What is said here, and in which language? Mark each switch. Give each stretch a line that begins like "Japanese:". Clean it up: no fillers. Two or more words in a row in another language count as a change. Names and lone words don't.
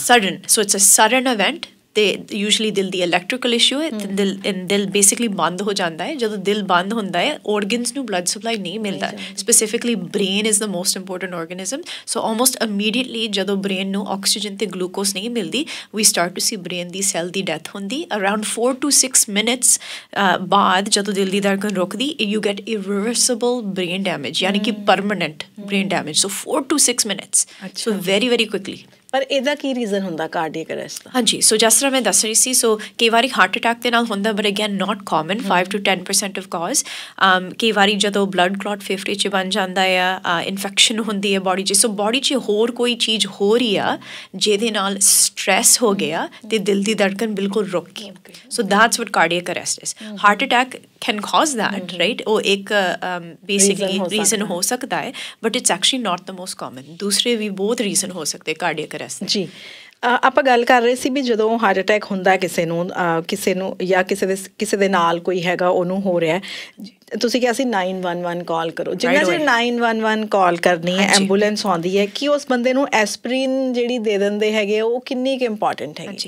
English: sudden so it's a sudden event
Punjabi: ਤੇ ਯੂਜੂਅਲੀ ਦਿਲ ਦੀ
English: electrical issue
Punjabi: ਹੈ ਤੇ ਦਿਲ ਬੇਸਿਕਲੀ ਬੰਦ ਹੋ ਜਾਂਦਾ ਹੈ। ਜਦੋਂ ਦਿਲ ਬੰਦ ਹੁੰਦਾ ਹੈ organs ਨੂੰ
English: blood supply
Punjabi: ਨਹੀਂ ਮਿਲਦਾ,
English: specifically brain is the most important organism. so almost immediately
Punjabi: ਜਦੋਂ ਬ੍ਰੇਨ ਨੂੰ ਆਕਸੀਜਨ ਤੇ ਗਲੂਕੋਜ਼ ਨਹੀਂ ਮਿਲਦੀ,
English: we start to see brain
Punjabi: ਦੀ ਸੈੱਲ ਦੀ ਡੈਥ ਹੁੰਦੀ।
English: around 4 to 6 minutes
Punjabi: ਬਾਅਦ ਜਦੋਂ ਦਿਲ ਦੀ ਧੜਕਣ ਰੁਕਦੀ,
English: you get irreversible brain damage,
Punjabi: ਯਾਨੀ ਕਿ
English: permanent brain damage. so 4 to 6 minutes, so very very quickly.
Punjabi: ਪਰ ਇਹਦਾ ਕੀ ਰੀਜ਼ਨ ਹੁੰਦਾ
English: cardiac arrest
Punjabi: ਦਾ? ਹਾਂਜੀ, ਸੋ ਜਿਸ ਤਰ੍ਹਾਂ ਮੈਂ ਦੱਸ ਰਹੀ ਸੀ, ਸੋ ਕਈ ਵਾਰੀ
English: heart attack
Punjabi: ਦੇ ਨਾਲ ਹੁੰਦਾ,
English: but again not common, 5 to 10% of causes.
Punjabi: ਕਈ ਵਾਰੀ ਜਦੋਂ
English: blood clot
Punjabi: ਫੇਫੜੇ 'ਚ ਬਣ ਜਾਂਦਾ ਆ, ਇਨਫੈਕਸ਼ਨ ਹੁੰਦੀ ਹੈ ਬੋਡੀ 'ਚ, ਸੋ ਬੋਡੀ 'ਚ ਹੋਰ ਕੋਈ ਚੀਜ਼ ਹੋ ਰਹੀ ਆ ਜਿਹਦੇ ਨਾਲ ਸਟ੍ਰੈਸ ਹੋ ਗਿਆ ਤੇ ਦਿਲ ਦੀ ਧੜਕਨ ਬਿਲਕੁਲ ਰੁਕ ਗਈ।
English: so that's what cardiac arrest is. heart attack can cause that, right?
Punjabi: ਉਹ ਇੱਕ
English: basically reason
Punjabi: ਹੋ ਸਕਦਾ ਹੈ,
English: but it's actually not the most common.
Punjabi: ਦੂਸਰੇ ਵੀ ਬਹੁਤ reason ਹੋ ਸਕਦੇ
English: cardiac arrest
Punjabi: ਦੇ। ਜੀ, ਆਪਾਂ ਗੱਲ ਕਰ ਰਹੇ ਸੀ ਵੀ ਜਦੋਂ
English: heart attack
Punjabi: ਹੁੰਦਾ ਕਿਸੇ ਨੂੰ ਜਾਂ ਕਿਸੇ ਦੇ ਨਾਲ ਕੋਈ ਹੈਗਾ ਉਹਨੂੰ ਹੋ ਰਿਹਾ, ਤੁਸੀਂ ਕਿਹਾ ਸੀ 911 ਕਾਲ ਕਰੋ। ਜਿੰਨਾ ਚਿਰ 911 ਕਾਲ ਕਰਨੀ ਹੈ, ਐਂਬੂਲੈਂਸ ਆਉਂਦੀ ਹੈ, ਕਿ ਉਸ ਬੰਦੇ ਨੂੰ ਐਸਪਰੀਨ ਜਿਹੜੀ ਦੇ ਦਿੰਦੇ ਹੈਗੇ ਉਹ ਕਿੰਨੀ ਕੁ ਇੰਪੋਰਟੈਂਟ ਹੈਗੀ?